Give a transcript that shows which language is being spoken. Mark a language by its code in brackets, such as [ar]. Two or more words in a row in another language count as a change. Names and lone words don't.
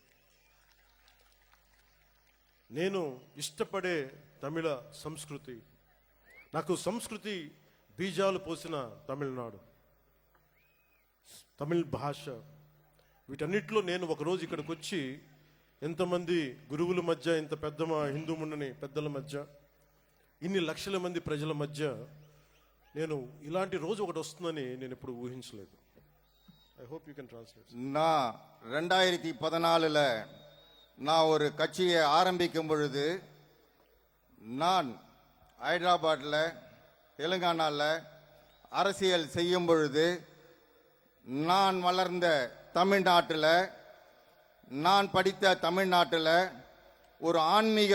[te] నేను ఇష్టపడే తమిళ సంస్కృతి, నాకు సంస్కృతి బీజాలు పోసిన తమిళనాడు, తమిళ్ భాష, వీటన్నిటిలో నేను ఒకరోజు ఇక్కడికి వచ్చి ఎంతమంది గురువుల మధ్య, ఇంత పెద్ద మా హిందూ మున్నని పెద్దల మధ్య, ఇన్ని లక్షల మంది ప్రజల మధ్య నేను ఇలాంటి రోజు ఒకటి వస్తుందని నేను ఎప్పుడు ఊహించలేదు. [en] I hope you can translate. [ta] நான் 2014 நான் ஒரு கட்சியை ஆரம்பிக்கும் பொழுது, நான் ஹைதராபாத்தில் தெலுங்கானாவில் அரசியல் செய்யும் பொழுது, நான் வளர்ந்த தமிழ்நாட்டில், நான் படித்த தமிழ்நாட்டில் ஒரு ஆன்மீக